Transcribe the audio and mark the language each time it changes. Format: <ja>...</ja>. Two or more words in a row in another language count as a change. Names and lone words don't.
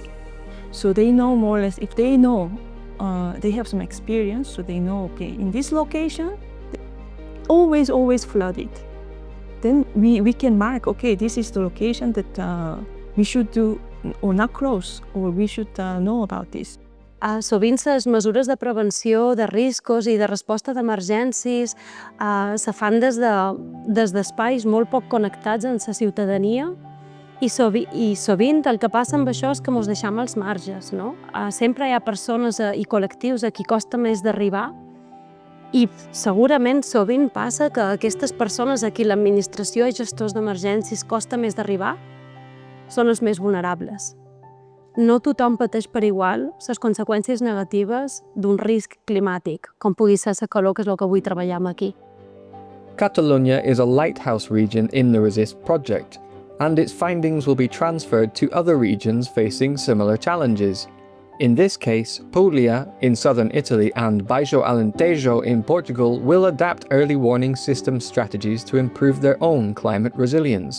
<en>So they know more or less, if they know, they have some experience, so they know, okay, in this location, always flooded. Then we can mark, okay, this is the location that we should do or not cross, or we should know about this.</en> <ca>Sovint les mesures de prevenció de riscos i de resposta d'emergències se fan des d'espais molt poc connectats amb la ciutadania, i sovint el que passa amb això és que ens deixem als marges, no? Sempre hi ha persones i col·lectius a qui costa més d'arribar, i segurament sovint passa que aquestes persones a qui l'administració i gestors d'emergències costa més d'arribar són els més vulnerables. No tothom pateix per igual les conseqüències negatives d'un risc climàtic, com pugui ser la calor, que és el que avui treballem aquí.</ca> <en>Catalonia is a lighthouse region in the RESIST project, and its findings will be transferred to other regions facing similar challenges. In this case, Puglia in southern Italy and Baixo Alentejo in Portugal will adapt early warning system strategies to improve their own climate resilience.</en>